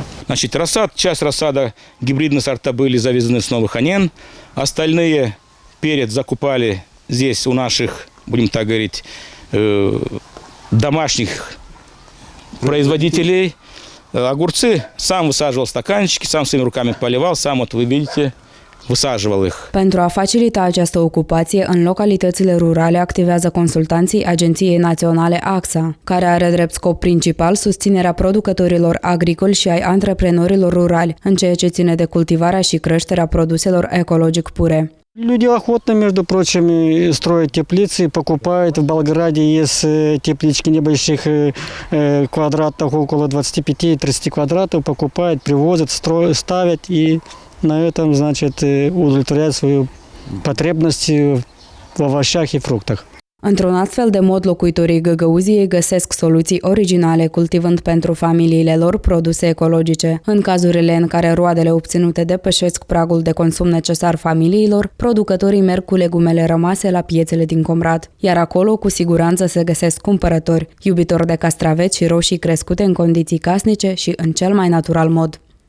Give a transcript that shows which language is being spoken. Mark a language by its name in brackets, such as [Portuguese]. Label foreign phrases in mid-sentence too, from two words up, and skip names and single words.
[Russian] Часть рассада, гибридные сорта были завезены с Новых Анен, остальные перец закупали здесь у наших, будем так говорить, домашних производителей. Огурцы сам высаживал стаканчики, сам своими руками поливал, сам вот вы видите, высаживал их. [Romanian] Pentru a facilita această ocupație, în localitățile rurale activează consultanții Agenției Naționale AXA, care are drept scop principal susținerea producătorilor agricoli și ai antreprenorilor rurali, în ceea ce ține de cultivarea și creșterea produselor ecologic pure. [Russian] Люди охотно, между прочим, строят теплицы, покупают. В Болграде есть теплички небольших квадратов, около 25-30 квадратов, покупают, привозят, ставят и на этом, значит, удовлетворяют свою потребность в овощах и фруктах. [Romanian] Într-un astfel de mod, locuitorii Găgăuziei găsesc soluții originale, cultivând pentru familiile lor produse ecologice. În cazurile în care roadele obținute depășesc pragul de consum necesar familiilor, producătorii merg cu legumele rămase la piețele din Comrat, iar acolo cu siguranță se găsesc cumpărători, iubitori de castraveți și roșii crescute în condiții casnice și în cel mai natural mod.